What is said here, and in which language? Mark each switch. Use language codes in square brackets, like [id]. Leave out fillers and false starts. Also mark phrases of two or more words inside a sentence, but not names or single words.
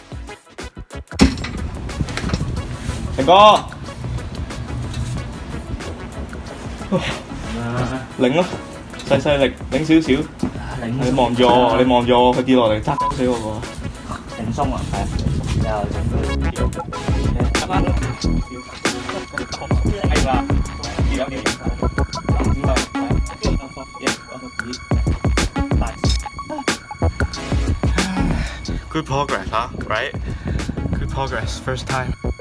[yue] 成哥，擰咯，細力擰少少。你望住我，你望住我，佢跌落嚟砸死我喎。輕鬆啊，係啊，然後整到啱啱係啦，有啲 [en] Good progress, huh? Right? Good progress, first time.